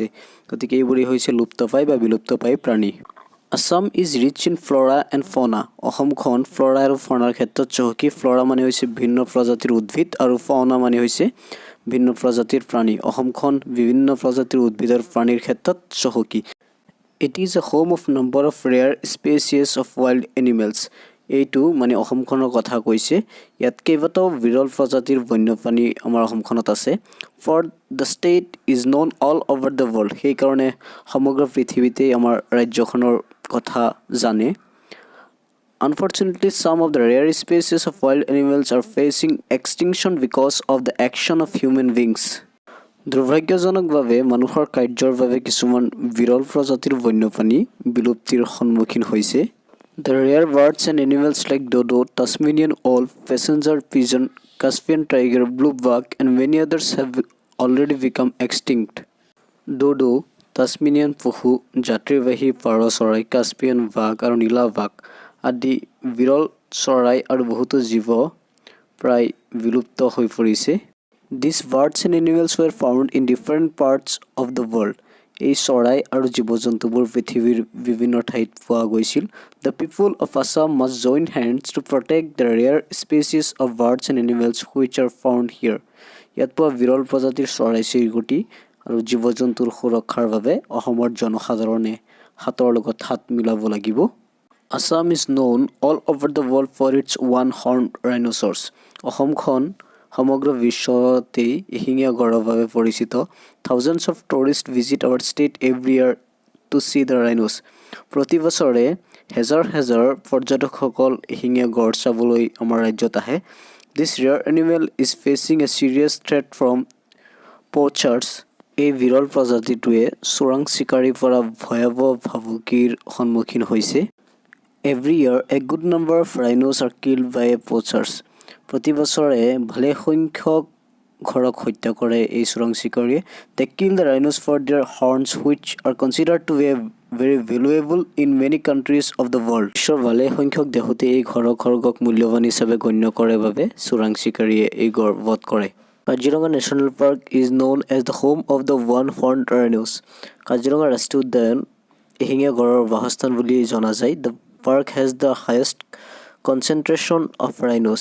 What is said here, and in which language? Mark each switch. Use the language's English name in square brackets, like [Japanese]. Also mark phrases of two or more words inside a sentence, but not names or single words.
[Assamese] গতিকে এইবোৰেই হৈছে লুপ্তপ্ৰায় বা বিলুপ্তপ্ৰায় প্ৰাণী। [English] Assam is rich in flora and fauna. [Assamese] অসমখন ফ্লৰা আৰু ফনাৰ ক্ষেত্ৰত চহকী। ফ্লৰা মানে হৈছে ভিন্ন প্ৰজাতিৰ উদ্ভিদ আৰু ফনা মানে হৈছে ভিন্ন প্ৰজাতিৰ প্ৰাণী। অসমখন বিভিন্ন প্ৰজাতিৰ উদ্ভিদ আৰু প্ৰাণীৰ ক্ষেত্ৰত চহকী। [English] It is a home of number of rare species of wild animals. [Assamese] এইটো মানে অসমখনৰ কথা কৈছে। ইয়াত কেইবাটাও বিৰল প্ৰজাতিৰ বন্যপ্ৰাণী আমাৰ অসমখনত আছে। [English] For the state is known all over the world. [Assamese] সেইকাৰণে সমগ্ৰ পৃথিৱীতেই আমাৰ ৰাজ্যখনৰ কথা জানে। [English] Unfortunately, some of the rare species of wild animals are facing extinction because of the action of human beings. [Assamese] দুৰ্ভাগ্যজনকভাৱে মানুহৰ কাৰ্যৰ বাবে কিছুমান বিৰল প্ৰজাতিৰ বন্যপ্ৰাণী বিলুপ্তিৰ সন্মুখীন হৈছে। [English] The rare birds and animals like dodo, Tasmanian wolf, passenger pigeon, Caspian tiger, blue buck, and many others have already become extinct. Dodo, [Assamese] টাছমেনিয়ান পশু, যাত্ৰীবাহী পাৰ চৰাই, কাস্পিয়ান বাঘ আৰু নীলা বাঘ আদি বিৰল চৰাই আৰু বহুতো জীৱ প্ৰায় বিলুপ্ত হৈ পৰিছে। [English] These birds and animals were found in different parts of the world. [Assamese] এই চৰাই আৰু জীৱ জন্তুবোৰ পৃথিৱীৰ বিভিন্ন ঠাইত পোৱা গৈছিল। [English] The people of Assam must join hands to protect the rare species of birds and animals which are found here. [Assamese] ইয়াত পোৱা বিৰল প্ৰজাতিৰ চৰাই চিৰিকটি আৰু জীৱ জন্তুৰ সুৰক্ষাৰ বাবে অসমৰ জনসাধাৰণে হাতৰ লগত হাত মিলাব লাগিব। [English] Assam is known all over the world for its one-horned rhinoceros. [Assamese] অসমখন সমগ্ৰ বিশ্বতেই এশিঙীয়া গঁড়ৰ বাবে পৰিচিত। [English] Thousands of tourists visit our state every year to see the rhinos. [Assamese] প্ৰতি বছৰে হেজাৰ হেজাৰ পৰ্যটকসকল এশিঙীয়া গঁড় চাবলৈ আমাৰ ৰাজ্যত আহে। [English] This rare animal is facing a serious threat from poachers. [Assamese] এই বিৰল প্ৰজাতিটোৱে চোৰাং চিকাৰীৰ পৰা ভয়াৱহ ভাবুকিৰ সন্মুখীন হৈছে। [English] Every year, a good number of rhinos are killed by poachers. [Assamese] প্ৰতি বছৰে ভালে সংখ্যক ঘৰক হত্যা কৰে এই চোৰাং চিকাৰীয়ে। [English] They kill the rhinos for their horns, which are considered to be very valuable in many countries of the world. [Assamese] বিশ্বৰ ভালে সংখ্যক দেশতে এই খড়গক মূল্যৱান হিচাপে গণ্য কৰে বাবে চোৰাং চিকাৰীয়ে এই গড় বধ কৰে। [English] Kaziranga National Park is known as the home of the one-horned rhinos. [Assamese] কাজিৰঙা ৰাষ্ট্ৰীয় উদ্যান এশিঙীয়া গঁড়ৰ বাসস্থান বুলি জনা যায়। [English] The park has the highest concentration of rhinos.